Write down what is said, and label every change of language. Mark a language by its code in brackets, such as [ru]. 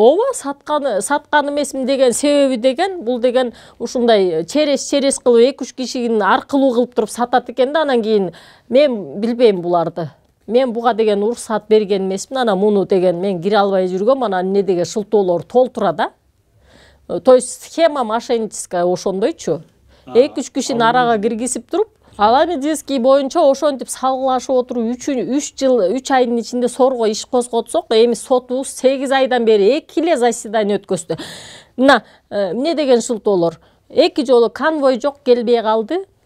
[ky] Ооба, саткан эмесмин деген себеби деген бул деген ушундай через кылып 2-3 кишинин аркылуу кылып туруп сатат экен да. Анан кийин мен билбейм буларды. Мен буга деген уруксат берген эмесмин. Анан муну деген мен кире албай жүргөм. Анан эмне деген шылтоолор толтура да. [ru] То есть схема мошенническая ошондойчу. [ky] 2-3 кишини арага киргизип туруп, Аламедиский боюнча ошентип салгылашып отуруп 3 жыл 3 айдын ичинде сорго иш козготсок, эми сотубуз 8 айдан бери 2 эле заседание өткөздү. Мына эмне деген шылтоолор. 2 жолу конвой жок, келбей калды.